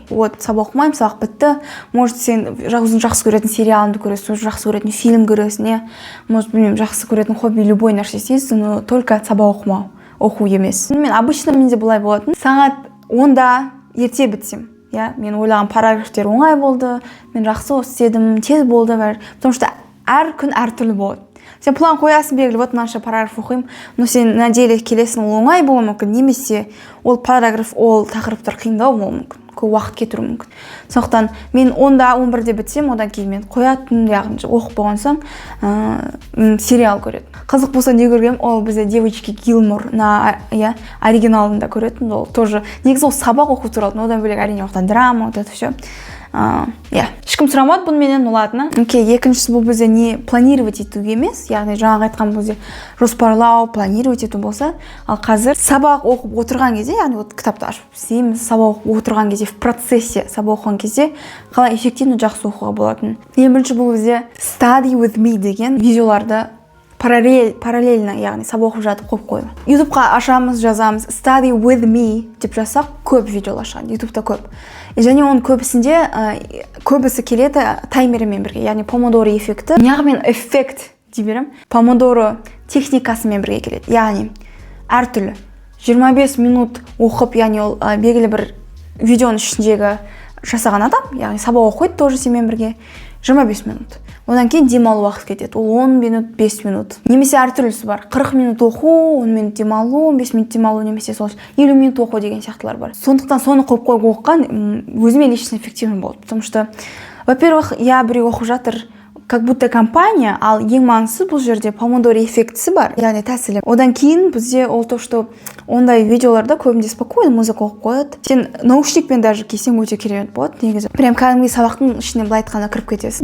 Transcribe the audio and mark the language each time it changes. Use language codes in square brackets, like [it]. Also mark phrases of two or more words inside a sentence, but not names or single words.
[kk] Вот, сабақ оқымаймын, сабақ бітті. Может, сен өзің жақсы көретін сериалыңды көресің, жақсы көретін фильм көресің, может, білмеймін, жақсы көретін хобби, любой нәрсе істейсіз, [ru] но только [kk] сабақ оқу емес. Мен обычно менде былай болатын. Сағат 10-да ерте бітсем, мен ойлаған параграфтер оңай болды, мен жақсы істедім, тез болды, [ru] потому что [kk] әр күн әртүрлі болады. Сен план қоясың, белгілі, вот мынанша параграф оқимын, но сен [ru] на деле [kk] келесің, ол оңай болуы мүмкін, немесе ол параграф, ол тақырыптар қиындау болуы мүмкін, көп уақыт кетіру мүмкін. Сондықтан мен 10-да 11-де бітсем, одан кейін мен қоятын, яғни оқып болған соң сериал көретін. Қызық болса не көргенмін, ол бізде девочки Гилмор оригиналында көретін, ол тоже негізі ол сабақ оқу туралы, одан бөлек әрине оқыдан драма, [ru] вот это все. [kk] Ешкім сұрамады бұны менен, олатыны. Екіншісі бұл бізде не планировать етуге емес, яғни жаңағы айтқан бізде жоспарлау, планировать ету болса, ал қазір сабақ оқып отырған кезде, яғни вот кітапты ашып істейміз, сабақ оқып отырған кезде, [ru] в процессе [kk] сабақ оқыған кезде қалай эффективно жақсы оқуға болатын. Ең бірінші бұл бізде [en] study with me [kk] деген видеоларды параллельно, яғни сабақ оқып жатып қойып қойды. Ютубқа ашамыз, жазамыз, [en] study with me [kk] деп жазсақ, көп видеолар шығады, ютубта көп. Және оның көбісі келеді таймерімен бірге, яғни помодоро эффекті. Неғымен эффект дей берем, помодоро техникасымен бірге келеді. Яғни әртүрлі 25 минут оқып, яғни ол белгілі бір видеоның ішіндегі жасаған адам, яғни сабақ оқиды тоже сенімен бірге 25 минут. Одан кейін демалу уақыт кетеді. Ол 10 минут, 5 минут. Немесе әртүрлісі бар. 40 минут оқу, 10 минут демалу, 5 минут демалу, немесе сол 50 минут оқу деген сияқтылар бар. Сондықтан соны қойып оққан өзіме [ru] лично эффективно [kk] болды. [ru] Потому что, во-первых, [kk] біреу оқып жатыр, [ru] как будто компания, [kk] ал ең маңызды бұл жерде помодоро эффектісі бар, яғни тәсілі. Одан кейін бізде ол [ru] то, что [kk] ондай видеоларда көбінде спокойно музыка оқып қояды. Сен наушникпен даже кисең өте керемет болады, негізі. Прям кәдімгі сабақтың ішіне былай айтқанда кіріп кетесің.